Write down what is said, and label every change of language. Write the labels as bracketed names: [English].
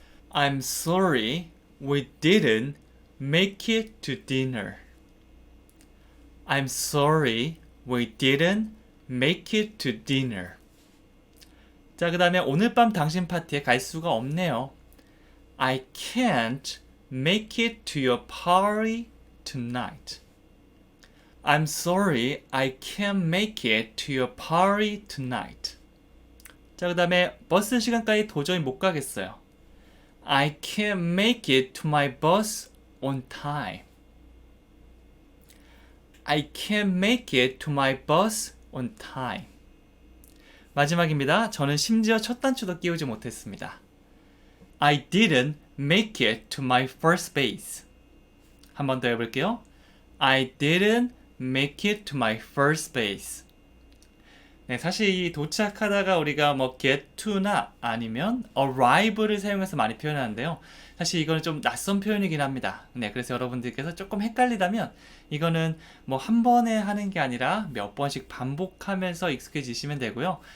[English] I'm sorry, we didn't make it to dinner. I'm sorry, we didn't make it to dinner. [Korean] 자, 그 다음에 오늘 밤 당신 파티에 갈 수가 없네요. [English] I can't make it to your party tonight. I'm sorry, I can't make it to your party tonight. [Korean] 자, 그 다음에 버스 시간까지 도저히 못 가겠어요. [English] I can't make it to my bus on time. I can't make it to my bus on time. [Korean] 마지막입니다. 저는 심지어 첫 단추도 끼우지 못했습니다. [English] I didn't make it to my first base. [Korean] 한 번 더 해볼게요. [English] I didn't make it to my first base. [Korean] 네, 사실 이 도착하다가 우리가 뭐 get to나 아니면 arrive를 사용해서 많이 표현하는데요. 사실 이거는 좀 낯선 표현이긴 합니다. 네, 그래서 여러분들께서 조금 헷갈리다면 이거는 뭐 한 번에 하는 게 아니라 몇 번씩 반복하면서 익숙해지시면 되고요.